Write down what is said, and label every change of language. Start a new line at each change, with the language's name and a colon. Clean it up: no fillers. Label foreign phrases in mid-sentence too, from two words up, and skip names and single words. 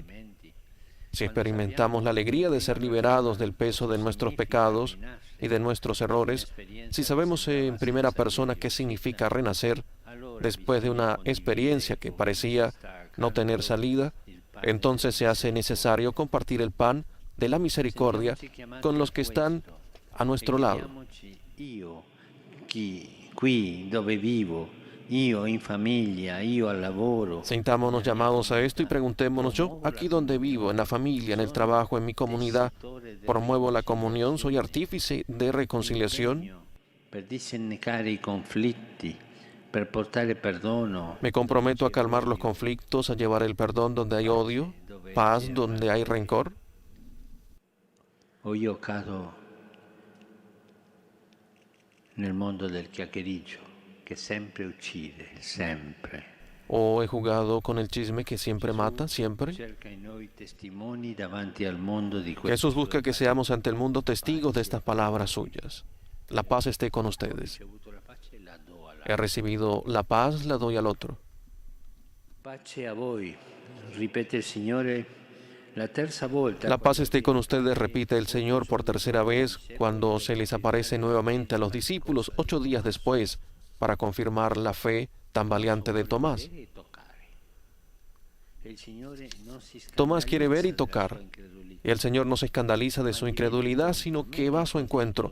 Spanish: Si experimentamos la alegría de ser liberados del peso de nuestros pecados y de nuestros errores, si sabemos en primera persona qué significa renacer después de una experiencia que parecía no tener salida, entonces se hace necesario compartir el pan de la misericordia con los que están a nuestro lado.
Italian: Io, qui dove vivo, io in famiglia, io al lavoro.
Spanish: Sintámonos llamados a esto y preguntémonos: yo, aquí donde vivo, en la familia, en el trabajo, en mi comunidad, promuevo la comunión, soy artífice de reconciliación.
Italian: Per disennecare i conflitti, per portare perdono.
Spanish: Me comprometo a calmar los conflictos, a llevar el perdón donde hay odio, paz donde hay rencor.
Italian: o io cado nel mondo del chiacchiericcio che sempre uccide, sempre.
Spanish: ¿O he jugado con el chisme que siempre mata, siempre?
Italian: Cerca in noi testimoni davanti al mondo di questo
Spanish: Jesús
Italian: suo
Spanish: busca que
Italian: evangelo.
Spanish: seamos ante el mundo testigos de estas palabras suyas. La paz esté con
Italian: Ho
Spanish: ustedes.
Italian: ricevuto la pace e la do
Spanish: He recibido la paz, la doy al otro.
Italian: pace a voi, ripete il Signore la terza volta.
Spanish: La paz esté con ustedes, repite el Señor por tercera vez cuando se les aparece nuevamente a los discípulos 8 días después para confirmar la fe tan valiente de Tomás. Tomás quiere ver y tocar. Y el Señor no se escandaliza de su incredulidad, sino que va a su encuentro.